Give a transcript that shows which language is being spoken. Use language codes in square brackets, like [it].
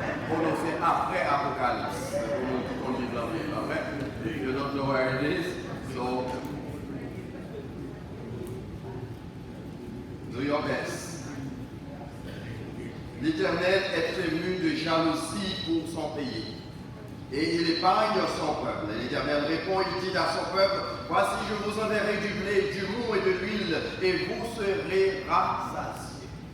[fr] Prononcé après Apocalypse. On dit l'anglais, amen. [en] If you don't know where it is, so do your best. [fr] L'Éternel est ému de jalousie pour son pays, et il épargne son peuple. L'Éternel répond, il dit à son peuple, voici je vous enverrai du blé, du mou et de l'huile, et vous serez rassasiés.